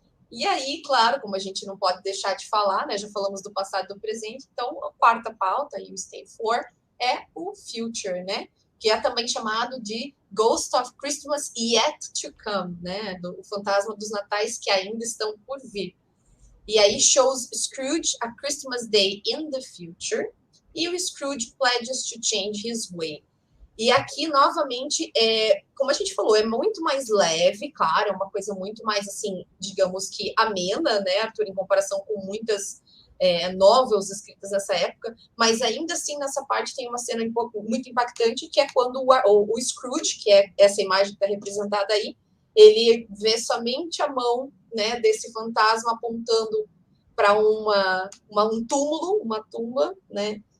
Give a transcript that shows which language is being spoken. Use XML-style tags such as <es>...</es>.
<pt>E aí, claro, como a gente não pode deixar de falar, né? Já falamos do passado e do presente, então a quarta pauta, e o Stay For, é o Future, né? Que é também chamado de Ghost of Christmas Yet to Come, né? O fantasma dos natais que ainda estão por vir. E aí</pt> <en>shows Scrooge a Christmas Day in the future,</en> <pt>e o</pt> <en>Scrooge pledges to change his way.</en> <pt>E aqui, novamente, como a gente falou, é muito mais leve, claro, é uma coisa muito mais, assim, digamos que amena, né, Arthur, em comparação com muitas novels escritas nessa época, mas ainda assim, nessa parte tem uma cena muito impactante, que é quando o Scrooge, que é essa imagem que está representada aí, ele vê somente a mão, né, desse fantasma apontando para um túmulo, uma tumba, né,</pt>